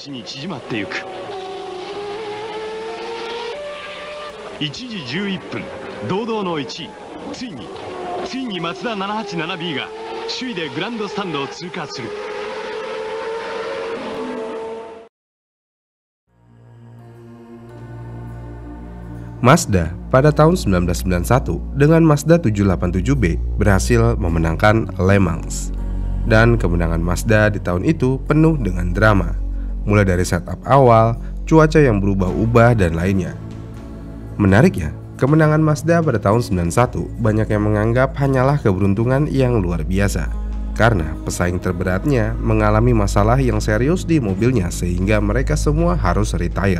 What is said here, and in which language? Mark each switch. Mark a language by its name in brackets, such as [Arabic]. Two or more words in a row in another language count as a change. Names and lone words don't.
[Japanese] 縮まってゆく。1時11分、堂々の1位。ついにマツダ 787B が首位でグランドスタンドを通過する。 [Indonesian] Mazda pada tahun 1991 dengan Mazda 787B berhasil memenangkan Le Mans. Dan kemenangan Mazda di tahun itu penuh dengan drama, mulai dari setup awal, cuaca yang berubah-ubah, dan lainnya. Menariknya, kemenangan Mazda pada tahun 91 banyak yang menganggap hanyalah keberuntungan yang luar biasa, karena pesaing terberatnya mengalami masalah yang serius di mobilnya sehingga mereka semua harus retire.